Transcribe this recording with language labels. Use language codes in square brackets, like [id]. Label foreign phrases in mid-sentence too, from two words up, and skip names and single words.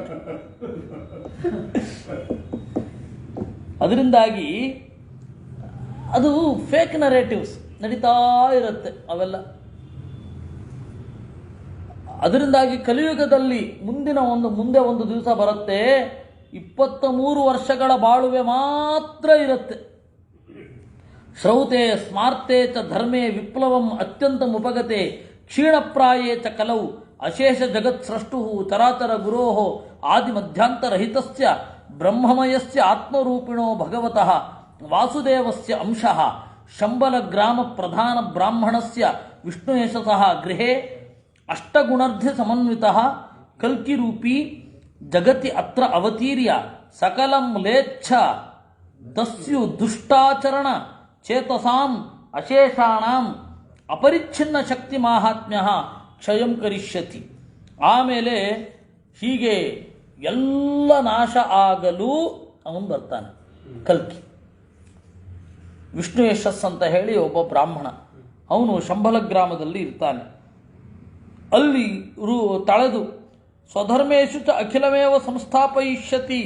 [kn] ಅದರಿಂದಾಗಿ ಅದು [en] fake narratives [kn] ನಡೀತಾ ಇರುತ್ತೆ ಅವೆಲ್ಲ. ಅದರಿಂದಾಗಿ ಕಲಿಯುಗದಲ್ಲಿ ಮುಂದೆ ಒಂದು ದಿವಸ ಬರುತ್ತೆ, 23 ವರ್ಷಗಳ ಬಾಳುವೆ ಮಾತ್ರ ಇರುತ್ತೆ. [sa] ಶ್ರೌತೆ ಸ್ಮಾರ್ತೆ ಚ ಧರ್ಮೇ ವಿಪ್ಲವಂ ಅತ್ಯಂತ ಉಪಗತೆ ಕ್ಷೀಣಪ್ರಾಯೇ ಚ ಕಲವು ಅಶೇಷ ಜಗತ್ ಸೃಷ್ಟು ಚರಾಚರ ಗುರೋಃ ಆದಿ ಮಧ್ಯಾಂತರಹಿತಸ್ಯ ಬ್ರಹ್ಮಮಯಸ್ಯ ಆತ್ಮರೂಪಿಣೋ ಭಗವತಃ ವಾಸುದೇವಸ್ಯ ಅಂಶಃ ಶಂಬಲ ಗ್ರಾಮ ಪ್ರಧಾನ ಬ್ರಾಹ್ಮಣಸ್ಯ ವಿಷ್ಣುಯಶಸಃ ಗೃಹೇ ಅಷ್ಟಗುಣರ್ಧ್ಯ ಸಮನ್ವಿತಃ ಕಲ್ಕಿರೂಪಿ ಜಗತಿ ಅತ್ರ ಅವತೀರ್ಯ ಸಕಲಂ ಲೇಚ್ಛ ತಸ್ಯು ದುಷ್ಟಾಚರಣ ಚೇತಸಾಂ ಅಶೇಷಾಣಾಂ ಅಪರಿಚ್ಛಿನ್ನ ಶಕ್ತಿ ಮಾಹಾತ್ಮ್ಯ ಕ್ಷಯಂ ಕರಿಷ್ಯತಿ. [kn] ಆಮೇಲೆ ಹೀಗೆ ಎಲ್ಲ ನಾಶ ಆಗಲು ಅವನು ಬರ್ತಾನೆ, ಕಲ್ಕಿ. ವಿಷ್ಣು ಯಶಸ್ ಅಂತ ಹೇಳಿ ಒಬ್ಬ ಬ್ರಾಹ್ಮಣ, ಅವನು ಶಂಬಲ ಗ್ರಾಮದಲ್ಲಿ ಇರ್ತಾನೆ. ಅಲ್ಲಿ ತಳೆದು [sa] ಸ್ವಧರ್ಮೇಶು ಚ ಅಖಿಲಮೇವ ಸಂಸ್ಥಾಪಯಿಷ್ಯತಿ.